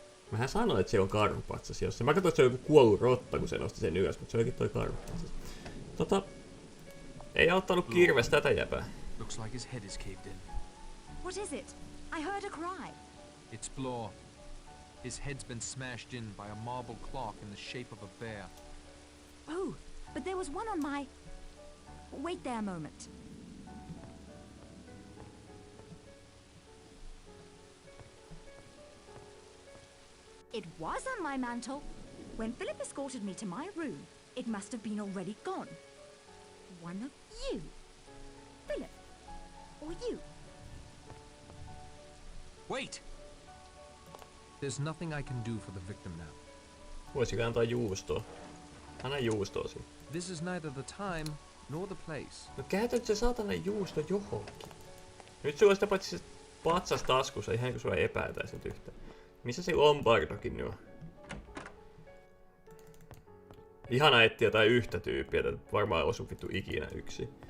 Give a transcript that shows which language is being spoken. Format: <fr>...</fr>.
<fi>Mähän sanoin, että se on karhupatsas jossain. Mä katsoin, että se on joku kuollut rotta, kun se nosti sen ylös, mutta se olikin toi karhupatsas. Ei auttanut kirves tätä jäpää.</fi> <en>Looks like his head is caved in. What is it? I heard a cry. It's Blore. His head's been smashed in by a marble clock in the shape of a bear. Oh, but there was one on my... Wait there a moment. It was on my mantle. When Philip escorted me to my room, it must have been already gone. One of you. Philip. Or you. Wait! There's nothing I can do for the victim now.</en> <fi>Voisiko antaa juustoa? Anna juustoa siinä.</fi> <en>This is neither the time nor the place.</en> <fi>No käytät se saatana juusto johonkin. Nyt sulla on sitä paitsi se patsas taskussa, ihan kun sua epäiltäisi nyt yhtään. Missä se Lombardokin nyt on? Ihana etsiä jotain yhtä tyyppiä, että varmaan osu vittu ikinä yksi.</fi>